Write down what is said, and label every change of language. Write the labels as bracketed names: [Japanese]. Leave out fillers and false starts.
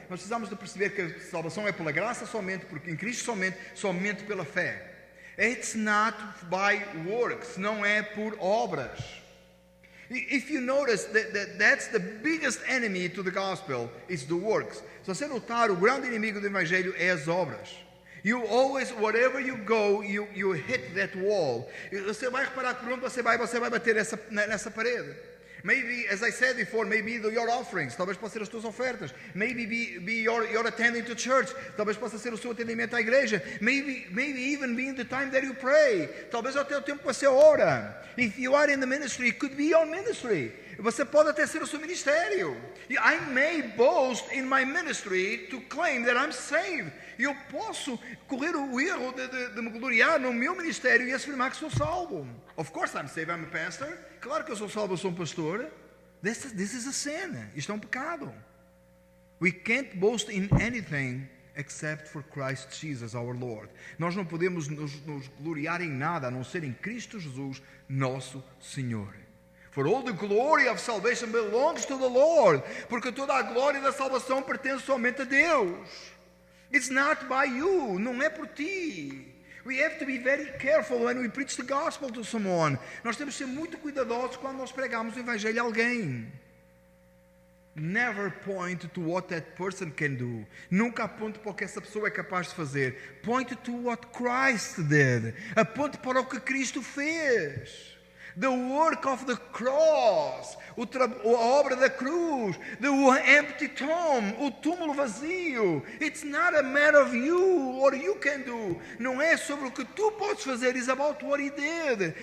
[Portuguese] Nós precisamos de perceber que a salvação é pela graça somente, porque em Cristo somente pela fé. [English] It's not by works, [Portuguese] não é por obras. [English] If you notice that's the biggest enemy to the gospel is the works. [Portuguese] Se você notar, o grande inimigo do evangelho é as obras. [English] You always, wherever you go, you hit that wall. [Portuguese] Você vai reparar que por onde você vai bater nessa parede. [English] Maybe, as I said before, maybe your offerings, [Portuguese] talvez possa ser as tuas ofertas. [English] Maybe be your attending to church, [Portuguese] talvez possa ser o seu atendimento à igreja. [English] Maybe even be in the time that you pray. [Portuguese] Talvez até o tempo que você ora. [English] If you are in the ministry, it could be your ministry. [Portuguese] Você pode até ser o seu ministério. [English] I may boast in my ministry to claim that I'm saved. [Portuguese] Eu posso correr o erro de me gloriar no meu ministério e afirmar que sou salvo. [English] Of course I'm saved, I'm a pastor. [Portuguese] Claro que eu sou salvo, eu sou um pastor. [English] This is a sin. [Portuguese] Isto é um pecado. [English] We can't boast in anything except for Christ Jesus our Lord. [Portuguese] Nós não podemos nos gloriar em nada a não ser em Cristo Jesus, nosso Senhor. [English] For all the glory of salvation belongs to the Lord. [Portuguese] Porque toda a glória da salvação pertence somente a Deus. [English] It's not by you. [Portuguese] Não é por ti. [English] We have to be very careful when we preach the gospel to someone. [Portuguese] Nós temos que ser muito cuidadosos quando nós pregamos o evangelho a alguém. [English] Never point to what that person can do. [Portuguese] Nunca aponte para o que essa pessoa é capaz de fazer. [English] Point to what Christ did. [Portuguese] Aponte para o que Cristo fez. [English] The work of the cross, [Portuguese] a obra da cruz, [English] the empty tomb, [Portuguese] o túmulo vazio. [English] It's not a matter of you, what you can do. [Portuguese] Não é sobre o que tu podes fazer, [English] it's about what he did.